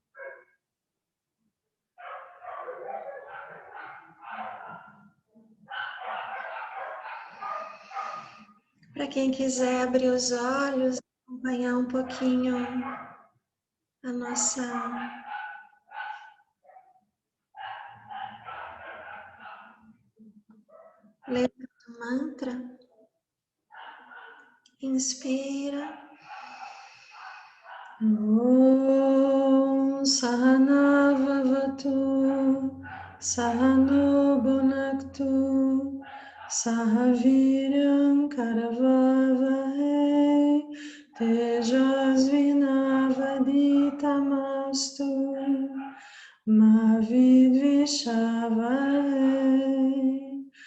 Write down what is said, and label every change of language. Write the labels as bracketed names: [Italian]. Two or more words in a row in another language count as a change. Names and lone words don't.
[Portuguese] Para quem quiser abrir os olhos, acompanhar um pouquinho a nossa letra do mantra, inspira. [Sanskrit] ॐ सह नाववतु सह नौ भुनक्तु सह वीर्यं करवावहै तेजस्वि नावधीतमस्तु मा विद्विषावहै.